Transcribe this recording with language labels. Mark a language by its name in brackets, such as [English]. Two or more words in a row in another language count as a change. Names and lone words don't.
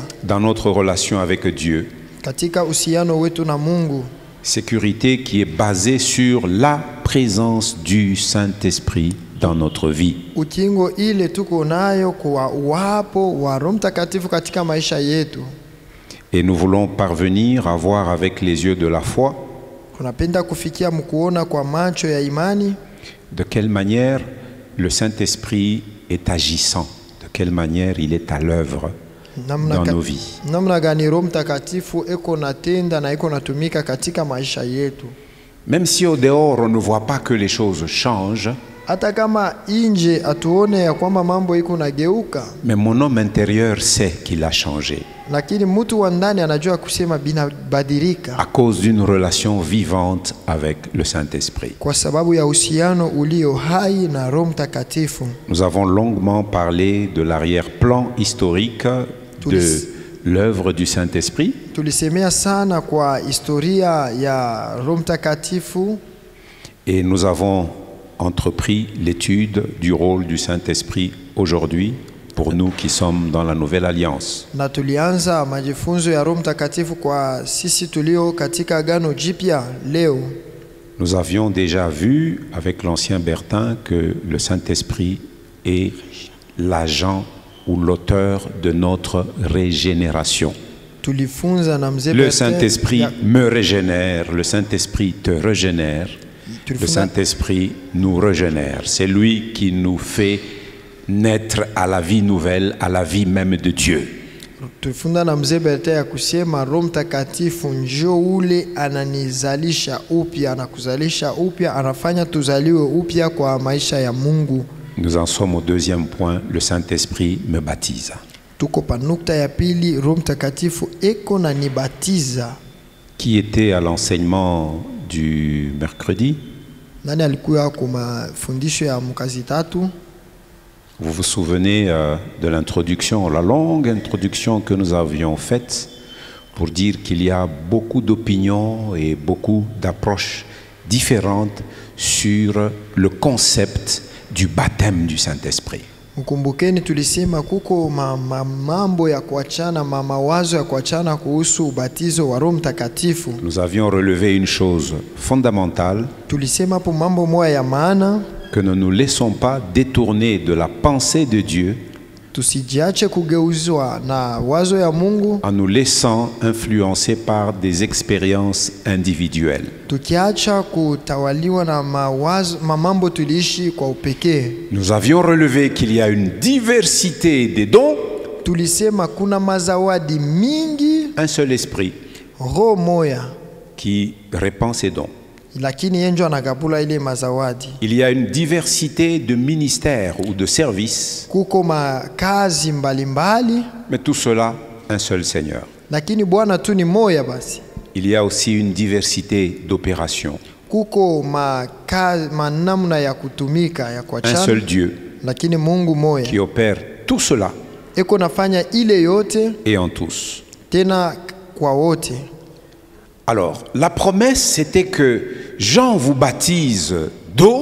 [French] dans notre relation avec Dieu. [Swahili] katika uhusiano wetu na Mungu. [French] Sécurité qui est basée sur la présence du Saint-Esprit dans notre vie. [Swahili] Ukingo ile tuko nayo kwa uwapo wa Roho Mtakatifu katika maisha yetu. [French] Et nous voulons parvenir à voir avec les yeux de la foi [Swahili] Tunapenda kufikia mkuona kwa macho ya imani [French] de quelle manière le Saint-Esprit est agissant, de quelle manière il est à l'œuvre dans nos vies. [Swahili] namna gani Roho Mtakatifu eko natenda na eko natumika katika maisha yetu. [French] Même si au dehors on ne voit pas que les choses changent, [Swahili] Hata kama inje atuone ya kwamba mambo iko nageuka, [French] mais mon homme intérieur sait qu'il a changé [Swahili] lakini mtu wa ndani anajua kusema binabadilika [French] à cause d'une relation vivante avec le Saint-Esprit. [Swahili] kwa sababu ya uhusiano ulio hai na Roho Mtakatifu. [French] Nous avons longuement parlé de l'arrière-plan historique de l'œuvre du Saint-Esprit. [Swahili] Tulisemea sana kwa historia ya Roho Mtakatifu, [French] Et nous avons entrepris l'étude du rôle du Saint-Esprit aujourd'hui pour nous qui sommes dans la Nouvelle Alliance. [Swahili] na tulianza majifunzo ya Roho Mtakatifu kwa sisi tulio katika Agano Jipya leo. [French] Nous avions déjà vu avec l'ancien Bertin que le Saint-Esprit est l'agent ou l'auteur de notre régénération. [Swahili] Tulifunza na mzee [French] Le Bertin Saint-Esprit me régénère, le Saint-Esprit te régénère, le Saint-Esprit nous régénère. C'est lui qui nous fait naître à la vie nouvelle, à la vie même de Dieu. [Swahili] Tulifunda na mzee Bertin ya kusema Roho Mtakatifu njoo ule ananizalisha upya, anakuzalisha upya, anafanya tuzaliwe upya kwa maisha ya Mungu. [French] Nous en sommes au 2e point, le Saint-Esprit me baptise. [Swahili] Tuko pa nukta ya pili, Roho Mtakatifu eko na nibatiza. [French] Qui était à l'enseignement du mercredi? [Swahili] Nani alikuwa kwa mafundisho ya mkazi tatu? [French] Vous vous souvenez de l'introduction, la longue introduction que nous avions faite pour dire qu'il y a beaucoup d'opinions et beaucoup d'approches différentes sur le concept du baptême du Saint-Esprit. [Swahili] Mkumbukeni tulisema kuko mambo ya kuachana, mawazo ya kuachana kuhusu ubatizo wa Roho Mtakatifu. [French] Nous avions relevé une chose fondamentale, [Swahili] Tulisema hapo mambo moja ya maana, [French] que ne nous laissons pas détourner de la pensée de Dieu [Swahili] tusijiache kugeuzwa na wazo ya Mungu, [French] en nous laissant influencer par des expériences individuelles. [Swahili] tukiacha kutawaliwa na mambo tuliishi kwa upekee. [French] Nous avions relevé qu'il y a une diversité des dons, [Swahili] Tulisema kuna mazawadi mingi, [French] un seul esprit [Swahili] roho moya, [French] qui répand ces dons. [Swahili] lakini yeye ndio anagabula ile mazawadi. [French] Il y a une diversité de ministères ou de services, [Swahili] Kuko makazi mbalimbali, [French] mais tout cela, un seul Seigneur. [Swahili] lakini Bwana tu ni moya basi. [French] Il y a aussi une diversité d'opérations, [Swahili] Kuko manamna ya kutumika ya [French] un [Swahili] kuachana, [French] seul Dieu [Swahili] lakini Mungu moya [French] qui opère tout cela [Swahili] eko nafanya ile yote [French] et en tous. [Swahili] tena kwa wote. [French] Alors, la promesse, c'était que Jean vous baptise d'eau,